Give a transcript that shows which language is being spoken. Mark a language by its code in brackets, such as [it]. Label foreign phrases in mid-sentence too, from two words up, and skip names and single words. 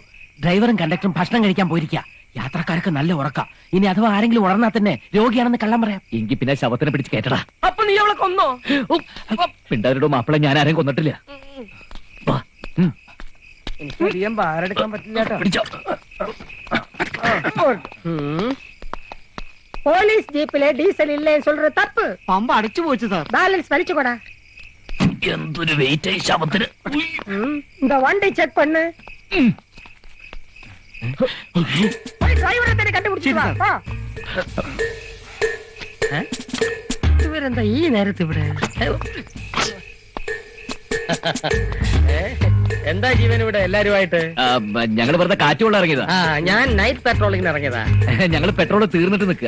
[ml] ഡ്രൈവറും കണ്ടക്ടറും ഭക്ഷണം കഴിക്കാൻ പോയിരിക്കുക. യാത്രക്കാർക്ക് നല്ല ഉറക്ക. ഇനി അഥവാ ആരെങ്കിലും ഉണർന്നാൽ തന്നെ രോഗിയാണെന്ന് കള്ളം പറയാം. എങ്കി പിന്നെ ശവത്തിനെ പിടിച്ച് കേട്ടടാ. അപ്പൊ നീ അവളെ കൊന്നോ? പിണ്ടാരുടെ മാപ്പിളെ ഞാൻ ആരെയും കൊന്നിട്ടില്ല. വാ. എനിക്ക് അധികം ഭാരെടുക്കാൻ പറ്റില്ല കേട്ടോ. പിടിച്ചോ. [ta] போலீஸ் ஜீப்ல டீசல் இல்லைன்னு சொல்ற தப்பு. [ml] പമ്പ അടിച്ചു പോച്ചു സാർ. [ta] பேலன்ஸ் வலிச்சுக்கூடா. [ml] എന്തൊരു വെയിറ്റ് ആയി ശവത്തിന്. [ta] இந்த வண்டி செக் பண்ணு. போய் டிரைவரை தேடி கண்டுபிடிச்சு வா. [ml] ഇവരെന്താ ഈ നേരത്ത് ഇവിടെ? എന്താ ജീവൻ ഇവിടെ എല്ലാരുമായിട്ട്? ഞങ്ങള് വെറുതെ കാറ്റുകൊള്ള ഇറങ്ങിയതാ. ആ, ഞാൻ നൈറ്റ് പെട്രോളിങ്ങിന് ഇറങ്ങിയതാ. ഞങ്ങള് പെട്രോൾ തീർന്നിട്ട് നിൽക്കുക.